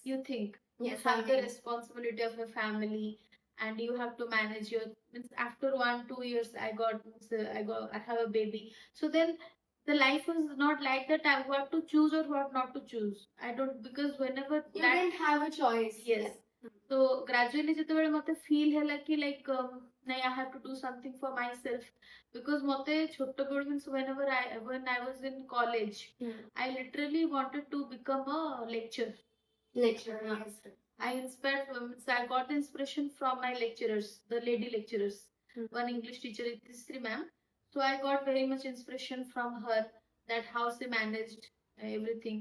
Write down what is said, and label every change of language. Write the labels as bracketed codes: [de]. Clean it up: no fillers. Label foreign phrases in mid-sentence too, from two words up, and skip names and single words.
[en] You think you Yes, have the responsibility of a family, and you have to manage your means after 1 2 years I have a baby. So then the life was not like that. I what to choose or what not to choose. I don't, because whenever You that didn't have a choice. Yes. So gradually [or] ଯେତେବେଳେ ମତେ [en] feel ହେଲା କି like ନାଇଁ I have to do something for myself, because [or] ମତେ ଛୋଟ ବେଳୁ [en] means when I was in college, I literally wanted to become a lecturer. Lecturer, yes. I inspired I got the inspiration from my lecturers, the lady lecturers. One English teacher, Tisri ma'am. So I got very much inspiration from her, that how she managed everything.